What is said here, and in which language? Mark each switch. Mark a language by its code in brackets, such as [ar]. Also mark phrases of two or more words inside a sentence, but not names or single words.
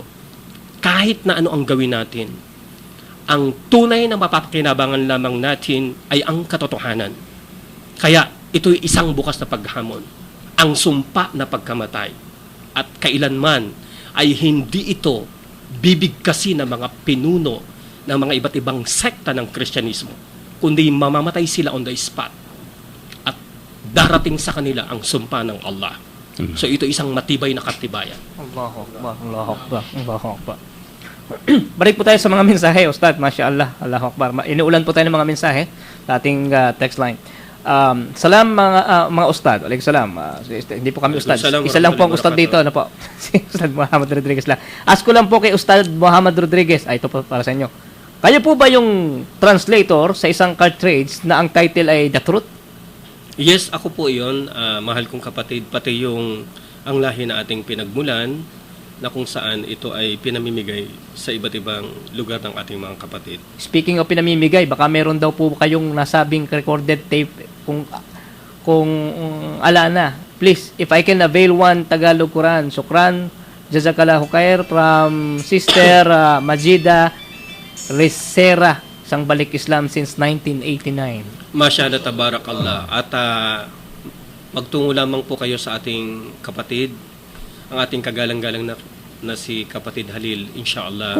[tl] Kahit na ano ang gawin natin, ang tunay na mapapakinabangan lamang natin ay ang katotohanan. Kaya ito'y isang bukas na paghamon, ang sumpa na pagkamatay. At kailanman ay hindi ito bibigkasin ng mga pinuno ng mga iba't ibang sekta ng Kristyanismo, kundi mamamatay sila [en] on the spot [tl] at darating sa kanila ang sumpa ng Allah. So ito isang matibay na katibayan. [ar] الله أكبر، الله أكبر، الله أكبر. [tl] Balik po tayo sa mga mensahe, Ustad. [ar] ما شاء الله، الله أكبر. [tl] Inuulan po tayo ng mga mensahe sa ating text line. Salam mga Ustad. [ar] عليكم السلام. [tl] Hindi po kami Ustad. Isa lang po ang Ustad dito. Ano po? Si Ustad Muhammad Rodriguez lang. Ask ko lang po kay Ustad Muhammad Rodriguez. Ito po para sa inyo. Kayo po ba yung translator sa isang cartridge na ang title ay The Truth? Yes, ako po iyon, mahal kong kapatid, pati yung ang lahi na ating pinagmulan, na kung saan ito ay pinamimigay sa iba't ibang lugar ng ating mga kapatid. [en] Speaking of [tl] pinamimigay, baka meron daw po kayong nasabing [en] recorded tape [tl] kung ala na. [en] Please, if I can avail one Tagalog Quran, [ar] شكرا، جزاك الله خير [en] from Sister [tl] Majida Resera, isang balik Islam since 1989. [ar] ما شاء الله، تبارك الله. [tl] At magtungo lamang po kayo sa ating kapatid, ang ating kagalang-galang na si kapatid Halil, inshallah.